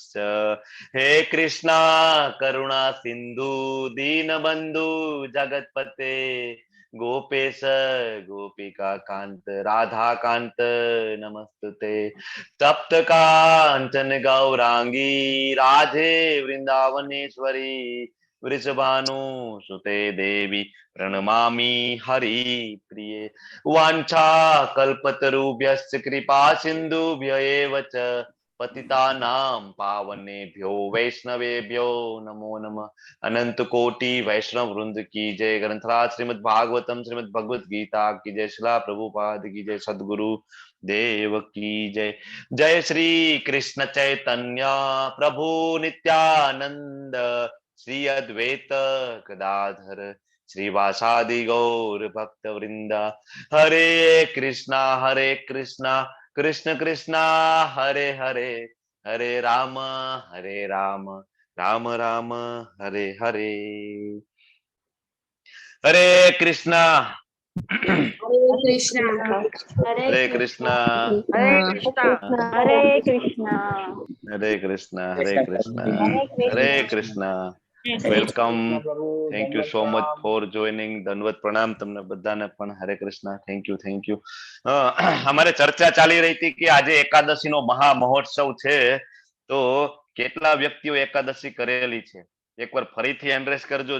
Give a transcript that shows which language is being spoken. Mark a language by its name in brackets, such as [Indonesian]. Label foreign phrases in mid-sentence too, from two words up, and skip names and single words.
[Sanskrit] હે કૃષ્ણ કરુણા સિંધુ દીનબંધુ જગતપતે ગોપેશ ગોપિકા કાંત રાધા કાંત નમસ્તુતે. તપ્ત કાંચન ગૌરાંગી રાધે વૃંદાવનેશ્વરી વૃષભાનુ સુતે દેવી પ્रणमामि हरि प्रिये. वाञ्छा कल्पतरुभ्यश्च कृपा सिन्धुभ्य एव च पतितानां पावनेभ्यो वैष्णवेभ्यो नमो नमः. [Hindi] अनंत कोटि वैष्णव वृंद की जय. ग्रंथराज श्रीमद् भागवतम श्रीमद् भगवत गीता की जय. शिला प्रभुपाद की जय. [Sanskrit] सद्गुरु देव की जय. जय श्री कृष्ण चैतन्य प्रभु नित्यानंद श्री अद्वैत गदाधर श्रीवासादि गौर भक्त वृंदा. हरे कृष्णा कृष्ण कृष्णा हरे हरे, हरे राम राम राम हरे हरे. हरे कृष्णा हरे कृष्णा हरे कृष्णा हरे कृष्णा हरे कृष्णा हरे कृष्णा. [English] Welcome. Thank you so much for joining. [Gujarati] દંડવત પ્રણામ તમને બધાને પણ. હરે કૃષ્ણ. [English] thank you. [Gujarati] અમારે ચર્ચા ચાલી રહી હતી કે આજે એકાદશી નો મહા મહોત્સવ છે, તો કેટલા વ્યક્તિઓ એકાદશી કરેલી છે એકવાર ફરીથી એન્ડ્રેસ કરજો.